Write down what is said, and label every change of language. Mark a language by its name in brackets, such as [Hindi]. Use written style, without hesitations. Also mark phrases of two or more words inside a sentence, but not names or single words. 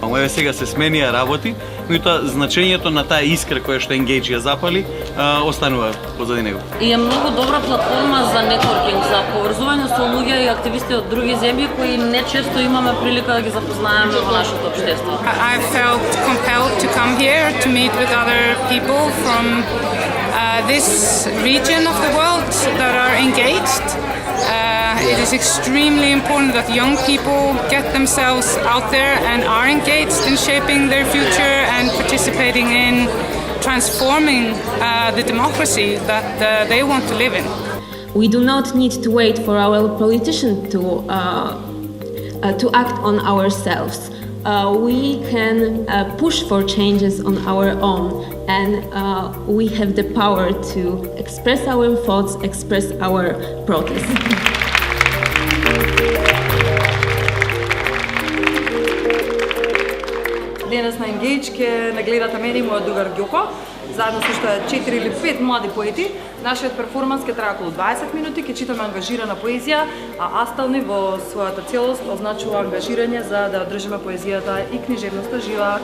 [Macedonian] Еве сега се сменија работи, меѓутоа значењето на таа искра која што енгејдж ја запали останува позади него. И е многу добра платформа за нетворкинг, за поврзување со луѓе и активисти од други земји кои не често имаме прилика да ги запознаеме во нашето општество. [English] I felt compelled to come here to meet with other people from this region of the world that are engaged. It is extremely important that young people get themselves out there and are engaged in shaping their future and participating in transforming the democracy that they want to live in. We do not need to wait for our politicians to act on ourselves. We can push for changes on our own, and we have the power to express our thoughts, express our protests. [Macedonian] Денес на енгејдж ќе нагледате мене и мојот другар Ѓоко, заедно со уште 4 или 5 млади поети. Нашиот перформанс ќе трае околу 20 минути, ќе читаме ангажирана поезија, а Астални во својата целост означува ангажирање за да одржиме поезијата и книжевноста жива.